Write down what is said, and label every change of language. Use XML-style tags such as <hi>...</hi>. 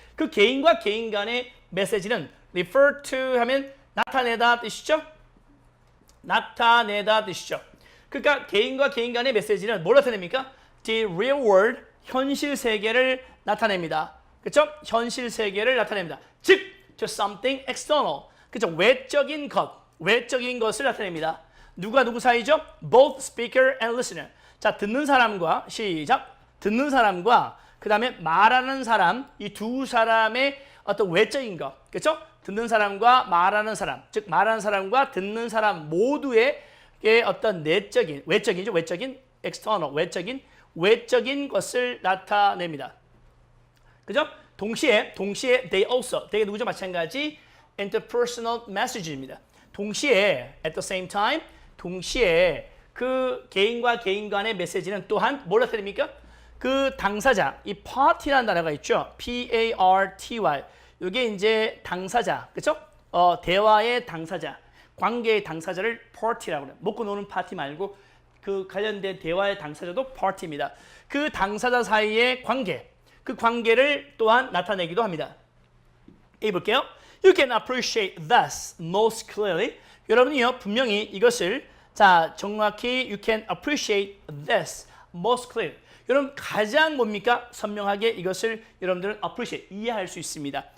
<ko>그 개인과 개인 간의 메시지는 refer to 하면 나타내다 뜻이죠. 나타내다 뜻이죠. 그러니까 개인과 개인 간의 메시지는 뭘 나타냅니까?</ko> <en>The real world,</en> <ko>현실 세계를 나타냅니다. 그렇죠? 현실 세계를 나타냅니다. 즉,</ko> <en>to something external.</en> <ko>그렇죠? 외적인 것, 외적인 것을 나타냅니다. 누가 누구 사이죠?</ko> <en>Both speaker and listener.</en> <ko>자, 듣는 사람과 시작. 듣는 사람과 그 다음에 말하는 사람, 이 두 사람의 어떤 외적인 것, 그렇죠? 듣는 사람과 말하는 사람, 즉 말하는 사람과 듣는 사람 모두의 어떤 내적인, 외적이죠, 외적인, external, 외적인 것을 나타냅니다. 그죠? 동시에 they also, 되게 누구죠? 마찬가지 interpersonal message입니다. 동시에 at the same time, 동시에 그 개인과 개인 간의 메시지는 또한 뭘 나타냅니까? 그 당사자, 이 party라는 단어가 있죠. P-A-R-T-Y. 이게 이제 당사자, 그렇죠? 대화의 당사자, 관계의 당사자를 party라고 해요. 먹고 노는 파티 말고 그 관련된 대화의 당사자도 party입니다. 그 당사자 사이의 관계, 그 관계를 또한 나타내기도 합니다. 여기 볼게요.</ko> <en>You can appreciate this most clearly.</en> <ko>여러분이요 분명히 이것을 자 정확히</ko> <en>you can appreciate this most clearly.</en> <ko>여러분 가장 뭡니까? 선명하게 이것을 여러분들은 appreciate, 이해할 수 있습니다.</ko>